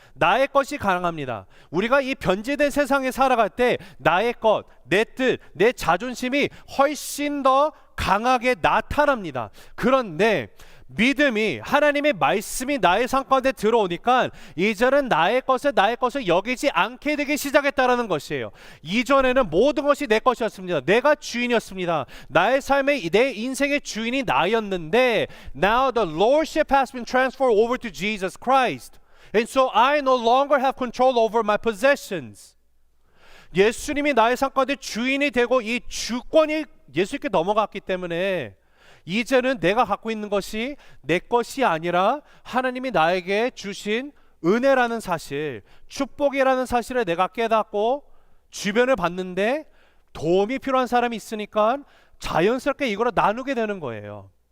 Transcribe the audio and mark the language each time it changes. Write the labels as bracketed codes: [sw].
[ko] 나의 것이 강합니다. 우리가 이 변질된 세상에 살아갈 때 나의 것, 내 뜻, 내 자존심이 훨씬 더 강하게 나타납니다. 그런데 믿음이, 하나님의 말씀이 나의 삶 가운데 들어오니까 이제는 나의 것을 여기지 않게 되기 시작했다라는 것이에요. 이전에는 모든 것이 내 것이었습니다. 내가 주인이었습니다. 나의 삶의, 내 인생의 주인이 나였는데, [en] now the lordship has been transferred over to Jesus Christ, and so I no longer have control over my possessions. [ko] 예수님이 나의 삶 가운데 주인이 되고 이 주권이 예수님께 넘어갔기 때문에 이제는 내가 갖고 있는 것이 내 것이 아니라 하나님이 나에게 주신 은혜라는 사실, 축복이라는 사실을 내가 깨닫고 주변을 봤는데 도움이 필요한 사람이 있으니까 자연스럽게 이거를 나누게 되는 거예요.